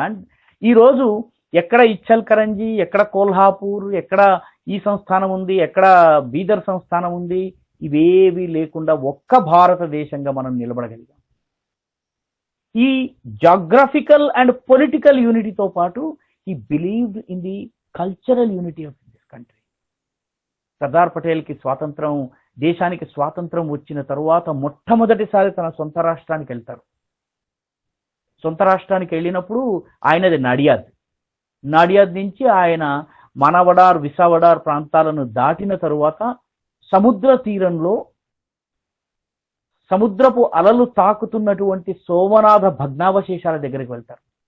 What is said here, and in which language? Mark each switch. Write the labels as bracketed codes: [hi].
[te] And ఈ రోజు ఎక్కడ ఇచ్చల్కరంజీ, ఎక్కడ కోల్హాపూర్, ఎక్కడ ఈ సంస్థానం ఉంది, ఎక్కడ బీదర్ సంస్థానం ఉంది, ఇవేవి లేకుండా ఒక్క భారతదేశంగా మనం నిలబడగలిగాం. [en] ఈ geographical and political యూనిటీతో [te] పాటు [en] he believed in the cultural unity of this country. [te] Sardar పటేల్కి దేశానికి స్వాతంత్రం వచ్చిన తరువాత మొట్టమొదటిసారి తన సొంత రాష్ట్రానికి వెళ్తారు. సొంత రాష్ట్రానికి వెళ్ళినప్పుడు ఆయనది నాడియాద్ నుంచి ఆయన మనవడార్, విసావడార్ ప్రాంతాలను దాటిన తరువాత సముద్ర తీరంలో సముద్రపు అలలు తాకుతున్నటువంటి సోమనాథ భగ్నావశేషాల దగ్గరికి వెళ్తారు.